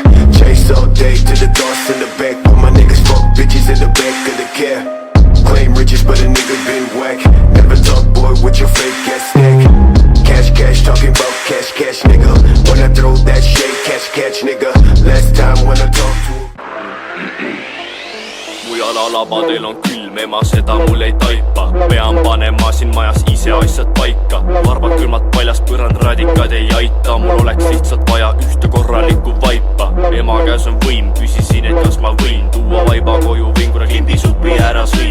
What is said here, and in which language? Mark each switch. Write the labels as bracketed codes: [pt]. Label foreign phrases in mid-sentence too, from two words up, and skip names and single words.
[en] Chase all day to the thoughts in the back. Put my niggas fuck bitches in the back of the cab. Claim riches, but a nigga been whack. Never talk, boy, with your fake ass stack. Cash, talking about cash, nigga. When I throw that shit, catch, nigga. Last time when I talk to [et] kui alalabadel on külm, ema seda mul ei taipa. Pean panema siin majas ise asjad paika. Varvad külmad paljas, põrandradikad ei aita. Mul oleks lihtsalt vaja ühte korralikku vaipa. Ema käes on võim, küsisin, et kas ma võin tuua vaiba koju, võin kuna klimbisupi ära sõin.